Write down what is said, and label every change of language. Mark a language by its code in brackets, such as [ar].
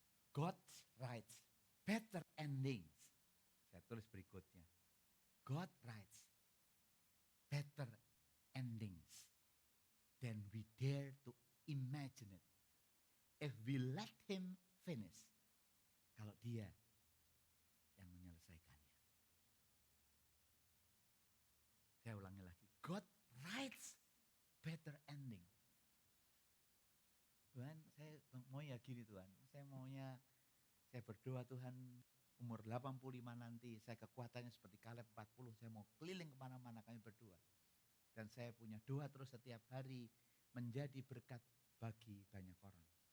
[en] God writes better endings. [id] Saya tulis berikutnya. [en] God writes better endings than we dare to imagine it. If we let him finish. [id] Kalau dia yang menyelesaikannya. Saya ulangi lagi. [en] God writes better ending. [id] Tuhan, saya mau ya gini Tuhan. Saya berdoa Tuhan umur 85 nanti, saya kekuatannya seperti Kaleb 40, saya mau keliling kemana-mana kami berdoa. Dan saya punya doa terus setiap hari menjadi berkat bagi banyak orang.